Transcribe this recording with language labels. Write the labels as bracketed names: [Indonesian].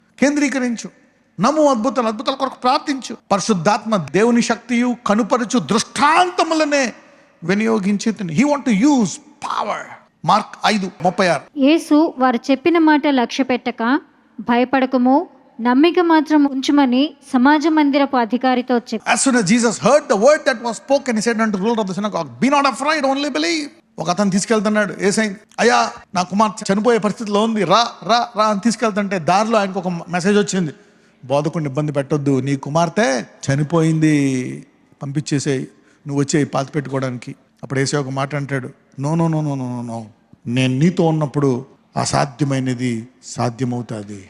[Telugu] కేంద్రీకరించు, నమ్ము. అద్భుతాల కొరకు ప్రార్థించు. పరిశుద్ధాత్మ దేవుని శక్తియు కనుపరచు దృష్టాంతములనే వినియోగించి [English] He want to use power. [Telugu] Mark 5:36. యేసు వారు చెప్పిన మాట లక్ష్య పెట్టక, భయపడకము, నమ్మిక మాత్రం ఉంచుమని సమాజ మందిరపు అధికారితో చెప్పారు. [English] As soon as Jesus heard the word that was spoken, he said unto the ruler of the synagogue, be not afraid, only believe. [Telugu] ఒక అతను తీసుకెళ్తున్నాడు. యేసయ్య, అయ్యా నా కుమార్తె చనిపోయే పరిస్థితిలో ఉంది, రా రా రా అని తీసుకెళ్తుంటే దారిలో ఆయనకు ఒక మెసేజ్ వచ్చింది. బోధకుడిని ఇబ్బంది పెట్టొద్దు, నీ కుమార్తె చనిపోయింది, పంపించేసేయి, నువ్వు వచ్చేయి పాతి పెట్టుకోవడానికి. అప్పుడు యేసయ్య ఒక మాట అంటాడు, [English] no no no no no no, [Telugu] నేను నీతో ఉన్నప్పుడు అసాధ్యమైనది సాధ్యమవుతుంది.